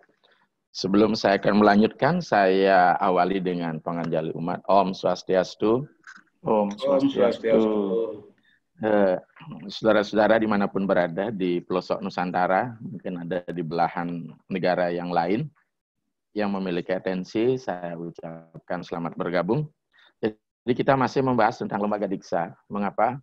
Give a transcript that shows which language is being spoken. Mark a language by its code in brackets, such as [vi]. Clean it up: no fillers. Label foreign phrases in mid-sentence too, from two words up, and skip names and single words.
[id] Sebelum saya akan melanjutkan, saya awali dengan panganjali umat. [sa] Om Swastiastu. Om Swastiastu. [id] Saudara-saudara dimanapun berada di pelosok Nusantara, mungkin ada di belahan negara yang lain, yang memiliki atensi, saya ucapkan selamat bergabung. Jadi kita masih membahas tentang lembaga Diksha. Mengapa?